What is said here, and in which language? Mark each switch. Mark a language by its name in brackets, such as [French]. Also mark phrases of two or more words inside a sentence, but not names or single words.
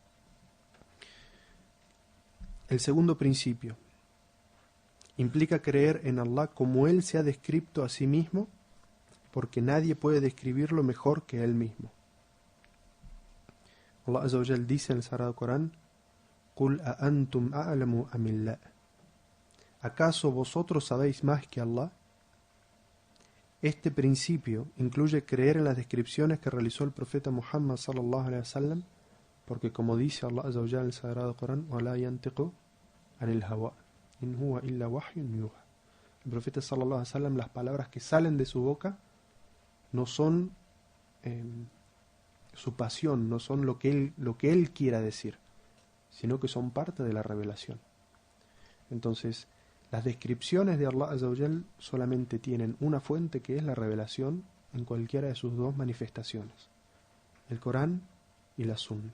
[Spanish] El segundo principio implica creer en Allah como Él se ha descrito a sí mismo, porque nadie puede describirlo mejor que Él mismo. Allah [Arabic] عز وجل [Spanish] dice en el Sagrado Corán, [Arabic] قُلْ أَأَنْتُمْ أَعْلَمُ أَمِ اللَّهِ. [Spanish] ¿Acaso vosotros sabéis más que Allah? Este principio incluye creer en las descripciones que realizó el profeta Muhammad [Arabic] صلى الله عليه وسلم, [Spanish] porque como dice Allah [Arabic] عز وجل [Spanish] en el Sagrado Corán, [Arabic] وَلَا يَنْتِقُ عَنِ الْهَوَىٰ إِنْ هُوَ إِلَّا وَحْيٌ يُوحَىٰ. [Spanish] El profeta [Arabic] صلى الله عليه وسلم, [Spanish] las palabras que salen de su boca no son su pasión, no son lo que él quiera decir, sino que son parte de la revelación. Entonces, las descripciones de Allah [Arabic] عز وجل [Spanish] solamente tienen una fuente, que es la revelación en cualquiera de sus dos manifestaciones, el Corán y la Sunna.